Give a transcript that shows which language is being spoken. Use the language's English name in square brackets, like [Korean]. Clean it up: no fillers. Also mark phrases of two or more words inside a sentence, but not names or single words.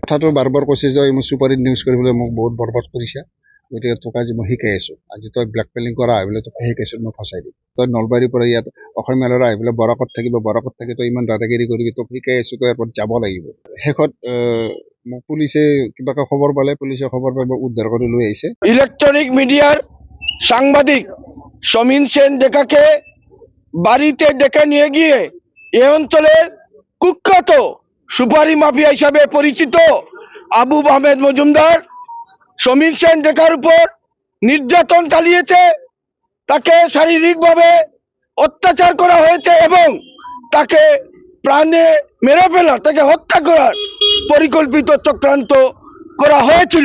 [Assamese] কথাটো বাৰ বাৰ কৈছে যে মই চুপাৰীত নিউজ কৰিবলৈ মোক বহুত বৰবাদ কৰিছে, গতিকে তোক আজি মই শিকাই আছোঁ। আজি তই ব্লেকমেইলিং কৰা আহি পেলাই তোক শিকাইছোঁ, মই ফচাই দিম। তই নলবাৰীৰ পৰা ইয়াত অসমীয়া ল'ৰা আহি পেলাই বৰাকত থাকিব, বৰাকত থাকি তই ইমান দাদাগিৰি কৰিবি, তোক শিকাই আছোঁ, তই এয়াৰপৰ্ট যাব লাগিব। শেষত মোক পুলিচে কিবাকে খবৰ পালে, পুলিচে খবৰ পাই মোক উদ্ধাৰ কৰি লৈ আহিছে। [Bangla] ইলেকট্রনিক মিডিয়ার সাংবাদিক সমীন সেন ডেকাকে বাড়িতে ডেকে নিয়ে গিয়ে এ অঞ্চলের কুখ্যাত সুপারি মাফিয়া হিসাবে পরিচিত আবু আহমেদ মজুমদার সমীর সেন ডেকার উপর নির্যাতন চালিয়েছে, তাকে শারীরিকভাবে অত্যাচার করা হয়েছে এবং তাকে প্রাণে মেরে ফেলার, তাকে হত্যা করার পরিকল্পিত চক্রান্ত করা হয়েছিল।